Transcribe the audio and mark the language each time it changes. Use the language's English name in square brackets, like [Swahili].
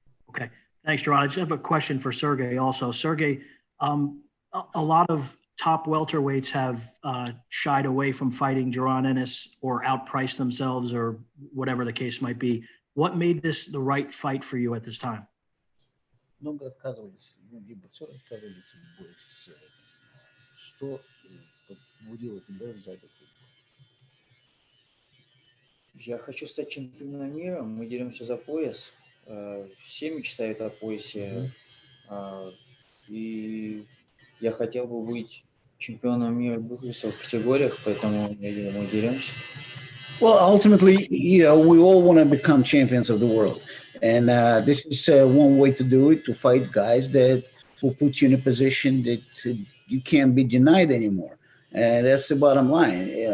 [English] Okay, thanks, Jaron. I just have a question for Sergey also. Sergey, a lot of top welterweights have shied away from fighting Jaron Ennis or outpriced themselves or whatever the case might be. What made this the right fight for you at this time? [Russian] Много отказывались, либо все отказывались в бой с что побудило тебя взять этот бой? Я хочу стать чемпионом мира. Мы деремся за пояс. Все мечтают о поясе. И я хотел бы быть чемпионом мира в двух весовых категориях, поэтому мы деремся. [English] Well, ultimately, we all want to become champions of the world. And this is one way to do it, to fight guys that will put you in a position that you can't be denied anymore. And that's the bottom line.